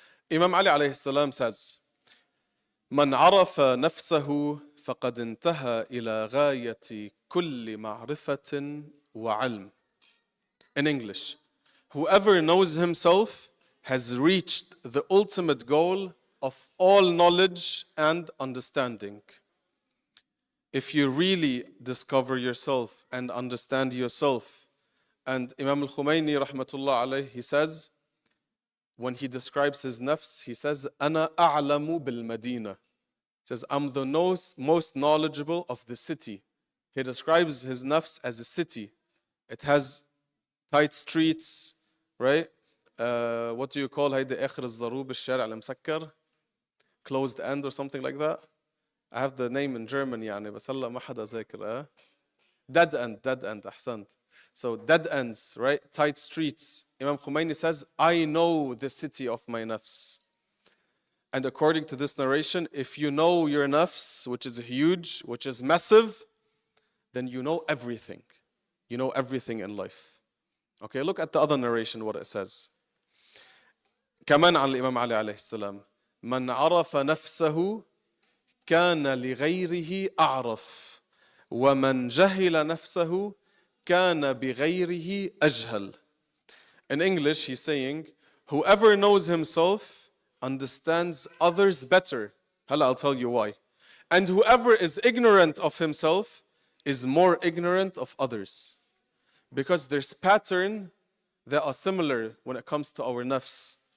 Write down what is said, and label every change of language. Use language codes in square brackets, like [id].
[en] Imam Ali alayhi salam says, [ar] من عرف نفسه فقد انتهى إلى غاية كل معرفة وعلم. [en] In English, whoever knows himself has reached the ultimate goal of all knowledge and understanding. If you really discover yourself and understand yourself, and Imam Al-Khomeini rahmatullah alayhi, he says, when he describes his nafs, he says, [ar] أنا أعلم بالمدينة. [en] He says, I'm the most knowledgeable of the city. He describes his nafs as a city. It has tight streets, right? What do you call [ar] هيدا آخر الزروب الشارع المسكر? [en] Closed end or something like that? I have the name in German [ar] يعني بس هلا ما حدا ذاكر. [en] Dead end, أحسنت. So dead ends, right? Tight streets. Imam Khomeini says, I know the city of my nafs. And according to this narration, if you know your nafs, which is huge, which is massive, then you know everything. You know everything in life. Okay, look at the other narration, what it says. [ar] كمان عن الإمام علي عليه السلام. من عرف نفسه كان لغيره أعرف ومن جهل نفسه كان بغيره أجهل. [en] In English, he's saying, whoever knows himself understands others better. I'll tell you why. And whoever is ignorant of himself is more ignorant of others. Because there's patterns that are similar when it comes to our nafs.